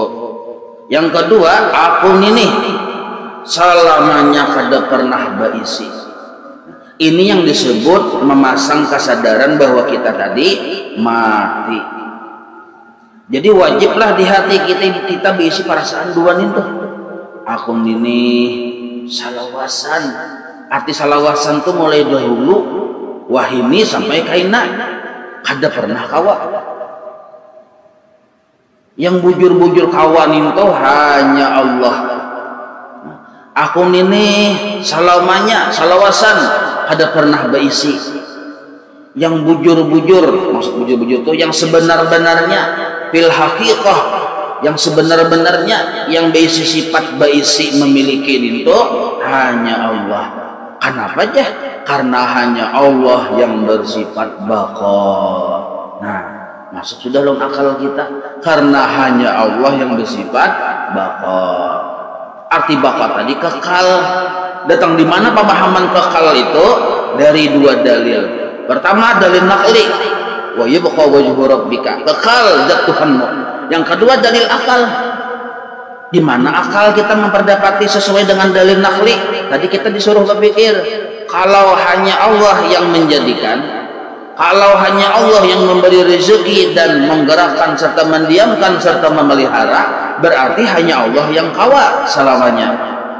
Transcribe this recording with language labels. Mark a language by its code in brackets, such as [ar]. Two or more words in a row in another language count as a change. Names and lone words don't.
[id] Yang kedua, aku ini selamanya kada pernah berisi. Ini yang disebut memasang kesadaran bahwa kita tadi mati. Jadi wajiblah di hati kita berisi perasaan dua itu. Aku ini salawasan. Arti salawasan itu mulai dahulu wahini sampai kaina kada pernah kawa. Yang bujur-bujur kawan itu hanya Allah. Aku ini salamanya salawasan kada pernah berisi. Yang bujur-bujur, maksud bujur-bujur itu yang sebenar-benarnya [ar] في الحقيقة, [id] yang sebenar-benarnya yang berisi sifat berisi memiliki itu hanya Allah. Kenapa aja? Karena hanya Allah yang bersifat baqa. Nah, masuk sudah dalam akal kita, karena hanya Allah yang bersifat baqa. Arti baqa tadi kekal. Datang di mana pemahaman kekal itu? Dari dua dalil. Pertama dalil naqli, [ar] ويبقى وجه ربك, [id] kekal zat Tuhanmu. Yang kedua dalil akal. Di mana akal kita memperdapati sesuai dengan dalil naqli? Tadi kita disuruh berpikir, kalau hanya Allah yang menjadikan, kalau hanya Allah yang memberi rezeki dan menggerakkan serta mendiamkan serta memelihara, berarti hanya Allah yang kawa selamanya.